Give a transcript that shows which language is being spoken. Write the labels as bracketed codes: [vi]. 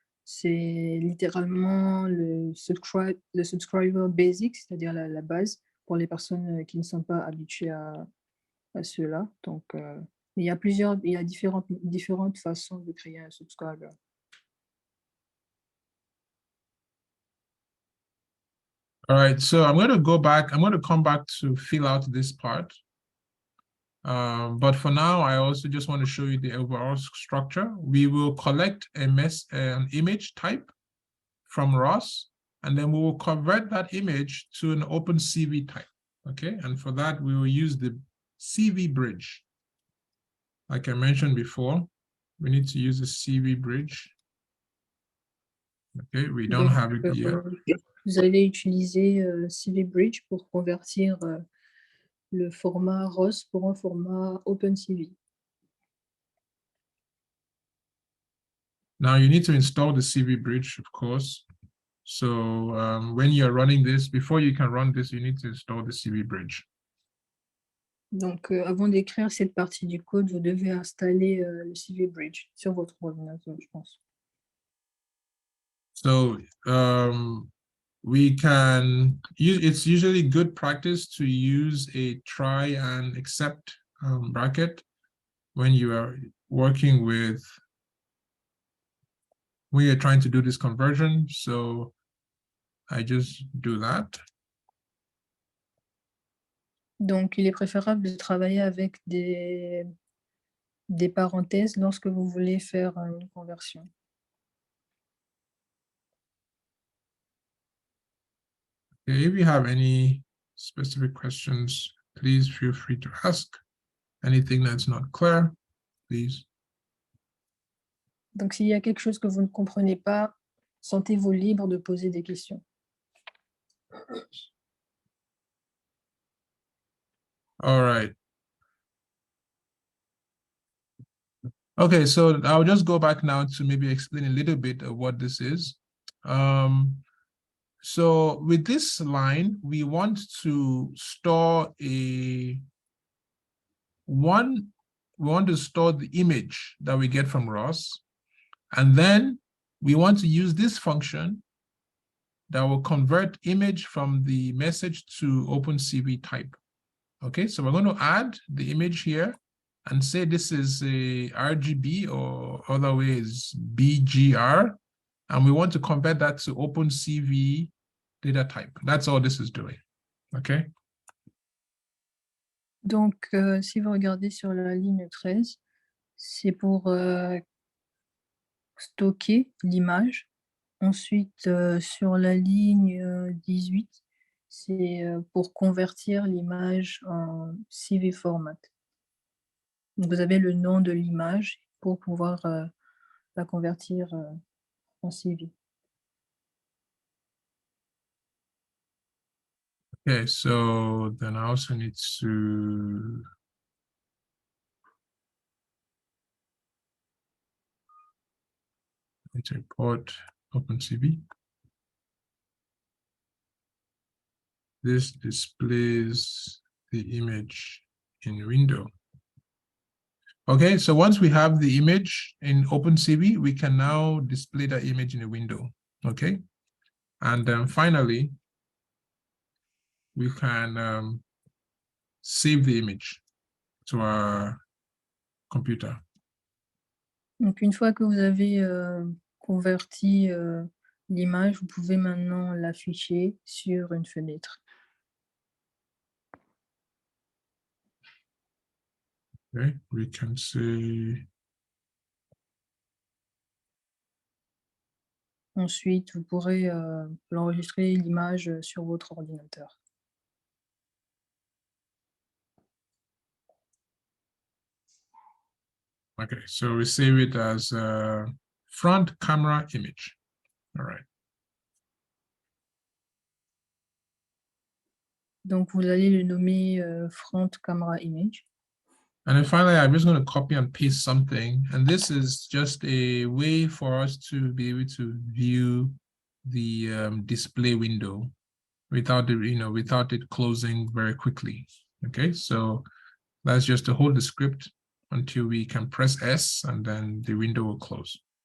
[fr] C'est littéralement le subscriber basic, c'est-à-dire la base pour les personnes qui ne sont pas habituées à cela. Donc, il y a différentes façons de créer un subscriber. [en] All right, so I'm going to come back to fill out this part. But for now, I also just want to show you the overall structure. We will collect an image type from ROS, and then we will convert that image to an OpenCV type, okay? And for that, we will use the CV bridge. Like I mentioned before, we need to use the CV bridge. Okay, we don't have it yet. [fr] Vous allez utiliser CV Bridge pour convertir le format ROS pour un format OpenCV. [en] Now you need to install the CV bridge, of course. So when you're running this, before you can run this, you need to install the CV bridge. [fr] Donc, avant d'écrire cette partie du code, vous devez installer le CV Bridge sur votre ordinateur, je pense. [en] So we can use, it's usually good practice to use a try and accept bracket when you are working with, when you're trying to do this conversion. So I just do that. [fr] Donc, il est préférable de travailler avec des parenthèses lorsque vous voulez faire une conversion. [en] Okay, if you have any specific questions, please feel free to ask. Anything that's not clear, please. [fr] Donc, s'il y a quelque chose que vous ne comprenez pas, sentez-vous libre de poser des questions. [en] All right. Okay, so I'll just go back now to maybe explain a little bit of what this is. So with this line, we want to store we want to store the image that we get from ROS, and then we want to use this function that will convert image from the message to OpenCV type. Okay, so we're going to add the image here and say this is a RGB, or other way is BGR, and we want to convert that to OpenCV data type. That's all this is doing. Okay. [fr] Donc, si vous regardez sur la ligne 13, c'est pour stocker l'image. Ensuite, sur la ligne 18, c'est pour convertir l'image en CV format. Donc, vous avez le nom de l'image pour pouvoir la convertir en CV. [en] Okay, so then I also need to import OpenCV. This displays the image in window. Okay, so once we have the image in OpenCV, we can now display that image in a window. Okay, and then finally, we can save the image to our computer. [fr] Donc, une fois que vous avez converti l'image, vous pouvez maintenant l'afficher sur une fenêtre. [en] Okay, we can say. [fr] Ensuite, vous pourrez l'enregistrer l'image sur votre ordinateur. [en] Okay, so we save it as a front camera image. All right. [fr] Donc, vous allez le nommer Front Camera Image. [en] And then finally, I'm just going to copy and paste something. And this is just a way for us to be able to view the display window without without it closing very quickly. Okay, so that's just to hold the script until we can press S and then the window will close.